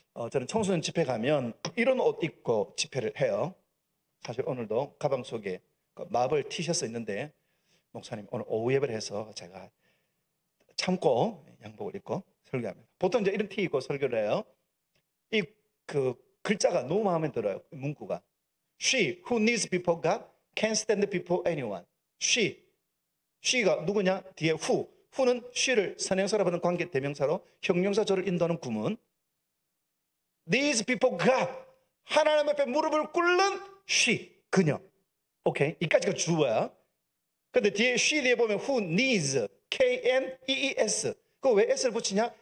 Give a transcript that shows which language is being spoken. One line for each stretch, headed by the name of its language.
Korean: 저는 청소년 집회 가면 이런 옷 입고 집회를 해요. 사실 오늘도 가방 속에 마블 티셔츠 있는데, 목사님 오늘 오후 예배를 해서 제가 참고 양복을 입고 설교합니다. 보통 이제 이런 티 입고 설교를 해요. 글자가 너무 마음에 들어요. 문구가
English: She who needs before God can't stand before anyone.
Korean: She가 누구냐? 뒤에 who는 she를 선행사로 하는 관계 대명사로 형용사 저를 인도하는 구문.
English: Needs before God.
Korean: 하나님 앞에 무릎을 꿇는 she, 그녀. 오케이, 이까지가 주어야. 근데 뒤에 she 뒤에 보면
English: who needs, K-N-E-E-S.
Korean: 그거 왜 S를 붙이냐?